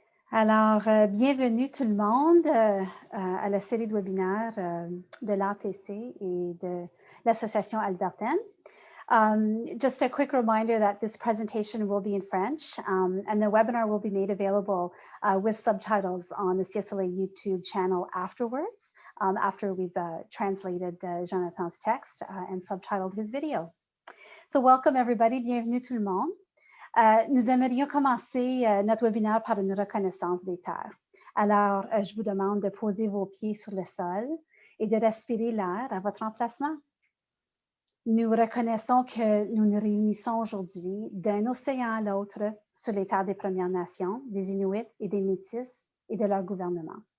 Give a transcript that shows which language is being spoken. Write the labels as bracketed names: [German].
[French] Alors, bienvenue tout le monde à la série de webinaires de l'APC et de l'Association albertaine. [English] Just a quick reminder that this presentation will be in French and the webinar will be made available with subtitles on the CSLA YouTube channel afterwards, after we've translated Jonathan's text and subtitled his video. So welcome everybody, [French] bienvenue tout le monde. Nous aimerions commencer notre webinaire par une reconnaissance des terres. Alors, je vous demande de poser vos pieds sur le sol et de respirer l'air à votre emplacement. Nous reconnaissons que nous nous réunissons aujourd'hui d'un océan à l'autre sur les terres des Premières Nations, des Inuits et des Métis et de leur gouvernement.